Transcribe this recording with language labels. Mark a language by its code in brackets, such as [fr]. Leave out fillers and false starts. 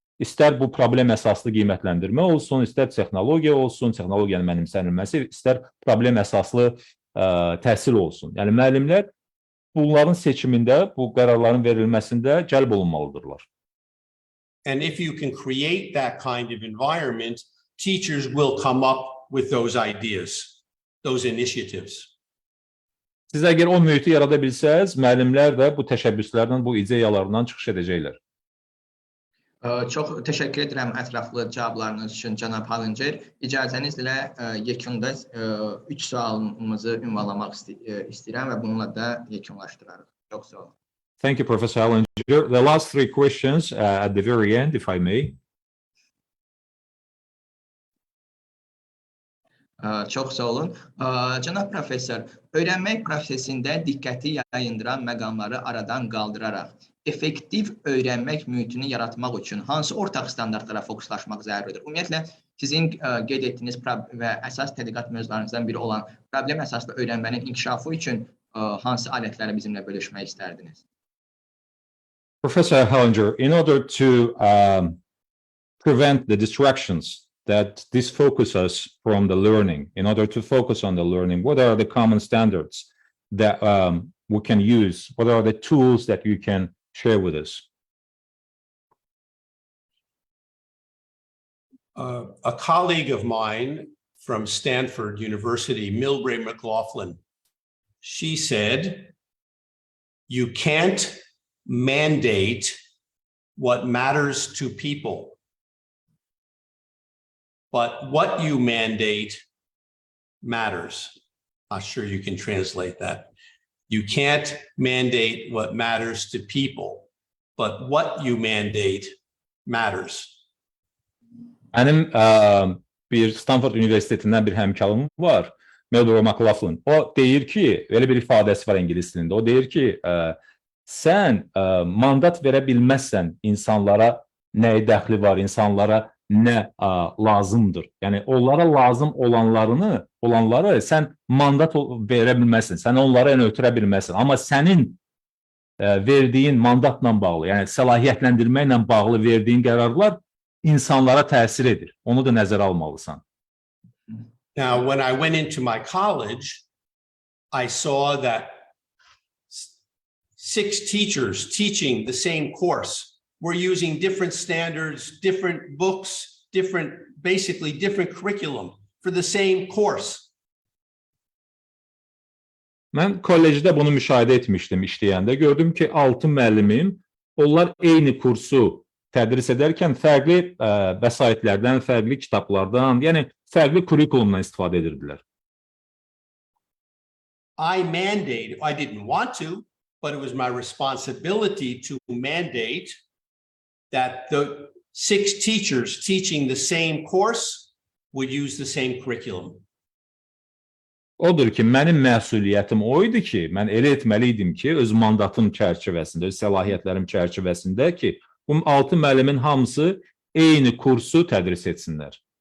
[az] İstər bu problem əsaslı qiymətləndirmə olsun, istər texnologiya olsun, texnologiyanın mənimsənilməsi, istər problem əsaslı təhsil olsun. Yəni müəllimlər bunların seçimində, bu qərarların verilməsində cəlb olunmalıdırlar. [en] And if you can create that kind of environment, teachers will come up with those ideas, those initiatives. [az] Siz əgər o mühiti yarada bilsəz, müəllimlər də bu təşəbbüslərdən, bu ideyalarından çıxış edəcəklər. Çox təşəkkür edirəm ətraflı cavablarınız üçün, Cənab Hallincer. İcazənizlə yekunda 3 sualımızı ünvanlamaq istəyirəm və bununla da yekunlaşdırarıq. Çox sağ olun. [en] Thank you, Professor Hallincer. The last 3 questions at the very end, if I may. [az] Çox sağ olun. Cənab professor, öyrənmək prosesində diqqəti yayındıran məqamları aradan qaldıraraq effektiv öyrənmək mühitini yaratmaq üçün hansı ortaq standartlara fokuslaşmaq zəruridir? Ümumiyyətlə, sizin qeyd etdiyiniz və əsas tədqiqat mövzularınızdan biri olan problem əsaslı öyrənmənin inkişafı üçün hansı alətləri bizimlə bölüşmək istərdiniz? [en] Professor Hallincer, in order to prevent the distractions that disfocus us from the learning, in order to focus on the learning, what are the common standards that we can use? What are the tools that you can share with us? A colleague of mine from Stanford University, Milbrae McLaughlin, she said, you can't mandate what matters to people, but what you mandate matters. Not sure you can translate that. You can't mandate what matters to people, but what you mandate matters. [az] Mənim bir Stanford Universitetindən bir həmkarım var, Milbrae McLaughlin. O deyir ki, elə bir ifadəsi var ingilis dilində. O deyir ki, sən mandat verə bilməzsən insanlara nəyə dəxli var, insanlara nə lazımdır. Yəni onlara lazım olanları sən mandat verə bilməzsən, sən onlara ötürə bilməzsən. Amma sənin verdiyin mandatla bağlı, yəni səlahiyyətləndirməklə bağlı verdiyin qərarlar insanlara təsir edir. Onu da nəzərə almalısan. [en] Now, when I went into my college, I saw that 6 teachers teaching the same course were using different standards, different books, basically different curriculum for the same course. [az] Mən kollecdə bunu müşahidə etmişdim işləyəndə. Gördüm ki, 6 müəllimim, onlar eyni kursu tədris edərkən fərqli vəsaitlərdən, fərqli kitablardan, yəni fərqli kurikulumdan istifadə edirdilər. [en] I didn't want to, but it was my responsibility to mandate that the 6 teachers teaching the same course would use the same curriculum. [az] Odur ki, mənim məsuliyyətim o idi ki, mən elə etməliydim ki, öz mandatım çərçivəsində, öz səlahiyyətlərim çərçivəsində ki, bu 6 müəllimin hamısı eyni kursu tədris etsinlər.